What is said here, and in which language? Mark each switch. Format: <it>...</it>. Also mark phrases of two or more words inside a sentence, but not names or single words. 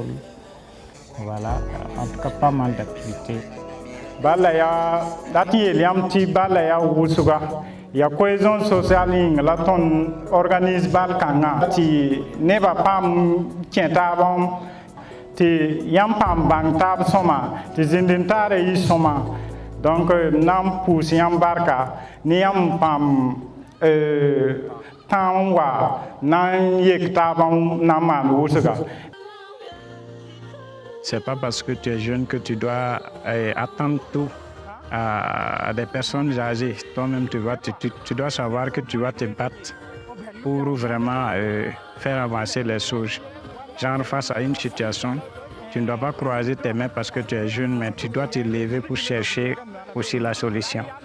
<fr>Voilà, en tout cas pas mal d'activités. Il y a cohésion sociale, là on organise Balkanga, ne va pas</fr> <mos>tɩ yãmb paam bãng taab sõma tɩ zĩndin-taarã yɩ sõma donc na n pʋʋs yãmb barka ne yãmb paam tãam n wa na n yek taabã na n maan wʋsga.</mos> <fr>C'est pas parce que tu es jeune que tu dois attendre tout à des personnes âgées. Toi-même, tu dois savoir que tu vas te battre pour vraiment faire avancer les choses. Genre face à une situation, tu ne dois pas croiser tes mains parce que tu es jeune, mais tu dois te lever pour chercher aussi la solution.</fr>